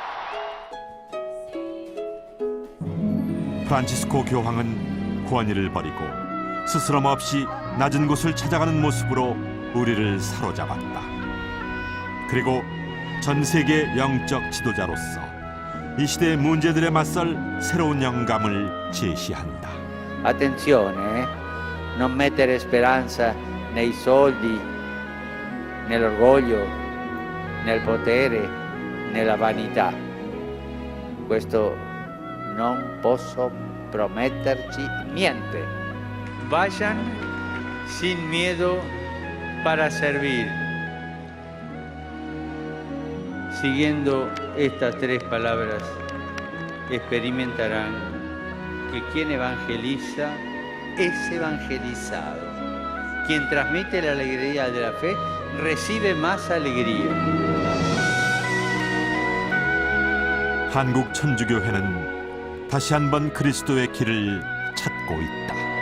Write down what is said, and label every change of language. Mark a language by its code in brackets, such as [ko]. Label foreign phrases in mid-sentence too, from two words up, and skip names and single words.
[ko] 프란치스코 교황은 권위를 버리고 스스럼 없이 낮은 곳을 찾아가는 모습으로 우리를 사로잡았다. 그리고 전 세계 영적 지도자로서 이 시대의 문제들에 맞설 새로운 영감을 제시한다. [it] Attenzione, non mettere speranza nei soldi, nell'orgoglio, nel potere, nella vanità. Questo non posso prometterci niente. [es] Vayan sin miedo para servir. Siguiendo estas 3 palabras, experimentarán que quien evangeliza es evangelizado. Quien transmite la alegría de la fe recibe más alegría. [ko] 한국 천주교회는 다시 한번 그리스도의 길을 찾고 있다.